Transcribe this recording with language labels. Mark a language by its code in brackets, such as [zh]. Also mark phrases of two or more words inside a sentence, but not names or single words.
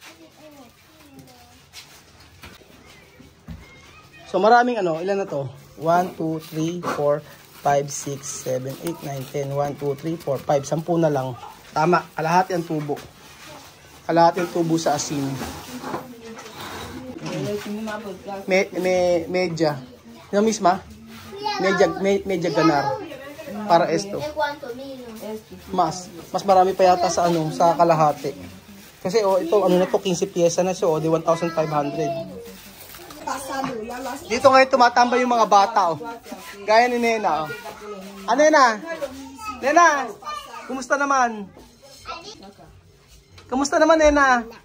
[tl] So maraming ilan na to? 1, 2, 3, 4, 5, 6, 7, 8, 9, 10. 1, 2, 3, 4, 5. 10 na lang. Tama, kalahati ang tubo. Kalahati ang tubo sa asin. Medya. Yung misma? [es] Medya ganar. Para esto. [tl] Mas marami pa yata sa sa kalahati. Kasi ito na to 15 pyesa na siya, di 1,500. Dito ngayon tumatambay yung mga bata, gaya ni Nena, Nena? Nena, kumusta naman? Kumusta naman, Nena?